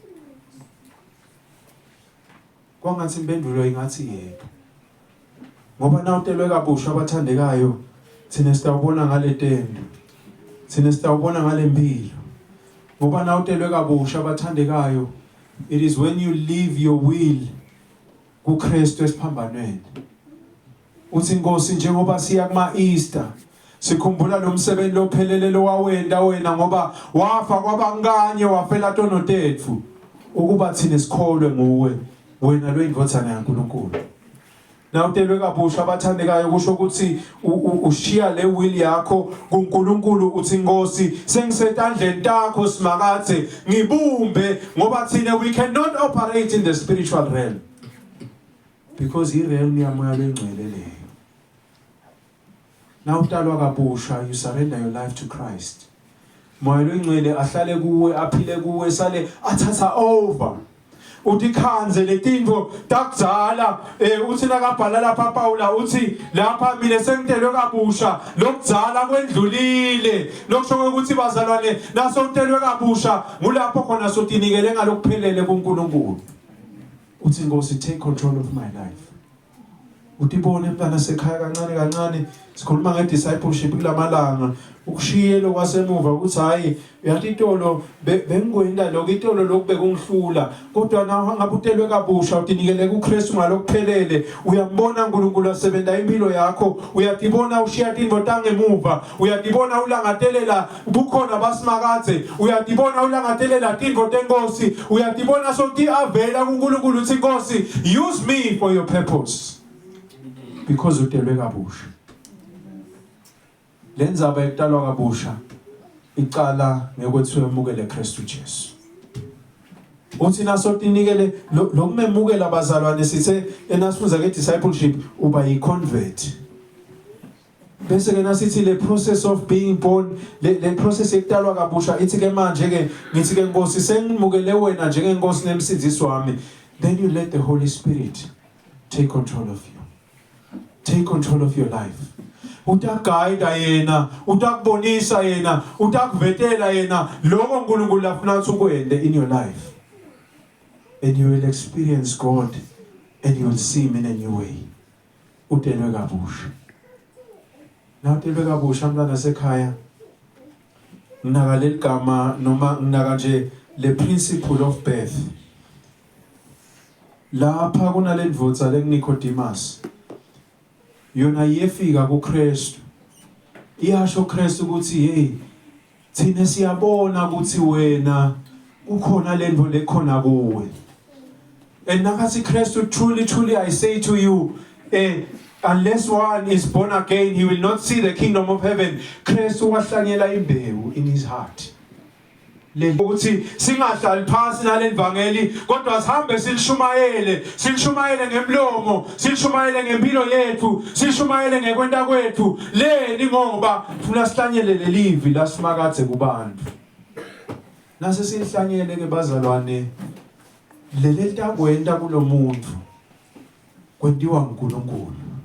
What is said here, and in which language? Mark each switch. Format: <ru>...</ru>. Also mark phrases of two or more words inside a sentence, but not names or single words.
<ss>Kwangathi impendulo ingathi yebo. Ngoba na utelwe kabusha abathandekayo, thina sitawubona ngale tendo. Thina sitawubona ngale mpilo. Ngoba na utelwe kabusha abathandekayo,</ss> <en>it is when you leave your will</en> <ss>kuKristu esiphambanweni. Uthi Nkosi njengoba siya kuma Easter, sikhumbula lo msebenzi lophelele lo wawenda wena ngoba wafa kwabanganye wafela tonotetfu ukuba thina sikholwe nguwe. Wena lo indvodzana yaNkulunkulu. Na utelwe kabusha abathandekayo kusho ukuthi ushiya le will yakho kuNkulunkulu uthi Nkosi sengisetandleni takho simakathe ngibumbe ngoba thina</ss> <en>we cannot operate in the spiritual realm because I realm</en> <ss>yamoya lengcwele leyo. Na utalwa kabusha</ss> <en>you surrender your life to Christ.</en> <ss>Moya lengcwele ahlale kuwe aphile kuwe sale athatha over. Uthi khanze letinto takudzala uthi nakabhala lapha Paula uthi lapha mina sengitelwe kabusha lokudzala kwendlulile lokusho ukuthi bazalwane naso utelwe kabusha ngulapho khona sotinikele ngalokuphelele kuNkulunkulu. Uthi Nkosi</ss> <en>take control of my life.</en> <ss>Utibone mntana sekhaya kancane kancane sikhuluma ngediscipleship kulamalanga ukushiyelo kwasemuva ukuthi hayi yathi itolo bengikwenda lokho itolo lokubeka ungihlula kodwa nawe ngabutelwe kabusha utinikele kuKristu ngalokuphelele uyambona uNkulunkulu asebenza impilo yakho uyatibona ushiya indvo tangemuva uyatibona ulangatelela bukhona basimakathe uyatibona ulangatelela indvo tenkosi uyatibona sokuthi avela kuNkulunkulu uthi Nkosi</ss> <en>use me for your purpose because</en> <ss>utelwe kabusha. Lenzaba ekutalwa kabusha iqala ngekwethi uyamukele Kristu Jesu. Uthi naso tinikele lokumemukela abazalwane sithe enasifunza ngediscipleship uba yiconvert. Bese ke nasithi le</ss> <en>process of being born</en> <ss>le process ekutalwa kabusha ithi ke manje ke ngithi ke Nkosi sengimukele wena njengenkosi nemsindisi wami.</ss> <en>Then you let the Holy Spirit take control of you. Take control of your life.</en> <ss>Utaguide yena, utakubonisa yena, utakuvetela yena lokho uNkulunkulu afuna ukuthi ukwende</ss> <en>in your life. And you will experience God and you will see him in a new way.</en> <ss>Utelwe kabusha. Na utelwe kabusha mntana sekhaya. Nginaka leligama noma nginaka nje le principle of birth. Lapha kunalendvodza leNicodemus. Yona yefika kuKristu. Iyasho Kristu ukuthi hey thina siyabona ukuthi wena ukhona lento lekhona kuwe.</ss> <en>And nakathi Kristu truly I say to you unless one is born again he will not see the kingdom of heaven.</en> <ss>Kristu wahlanyela imbewu</ss> <en>in his heart.</en> <ss>Ukuthi singahlali phansi nalendvangeli kodwa sihambe silishumayele ngemlomo silishumayele ngempilo yethu silishumayele ngekwenta kwethu leni ngoba funa sihlanyele lelivi lasimakathe kubantu nase silihlanyele ke bazalwane leli litakwenta kulomuntu kwentiwa uNkulunkulu.</ss>